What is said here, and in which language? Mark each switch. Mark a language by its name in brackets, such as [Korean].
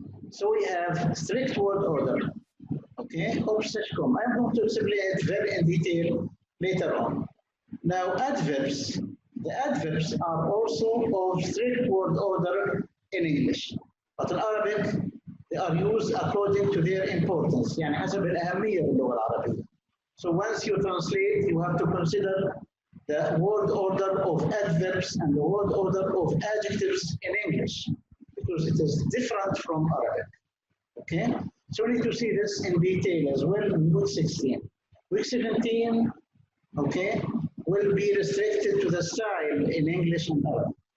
[English] So we have strict word order. Okay. Obsession. I'm going to explain it very in detail later on. Now, adverbs. The adverbs are also of strict word order in English. But in Arabic, they are used according to their importance. [Arabic] يعني حسب الأهمية باللغة العربية. [English] So once you translate, you have to consider the word order of adverbs and the word order of adjectives in English, because it is different from Arabic. Okay? So we need to see this in detail as well in week 16. Week 17, okay, will be restricted to the style in English and Arabic.